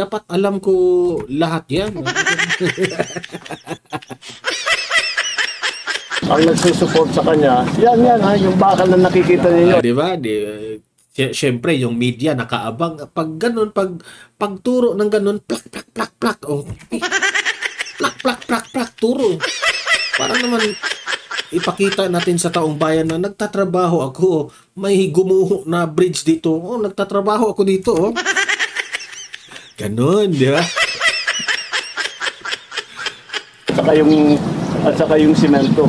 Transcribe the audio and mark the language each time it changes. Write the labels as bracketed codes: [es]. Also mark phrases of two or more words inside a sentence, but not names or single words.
[tl] Dapat alam ko lahat yan. Ang nagsusupport sa kanya, yan ha, yung bakal na nakikita ninyo. Di ba? Siyempre, yung media nakaabang. Pag ganun, pagturo ng ganun, plak, plak, plak, plak. Oh. Plak, plak, plak, plak, turo. Para naman ipakita natin sa taong bayan na nagtatrabaho ako. May gumuho na bridge dito. Oh, nagtatrabaho ako dito. Oh. Ganun, di ba? At saka yung simento.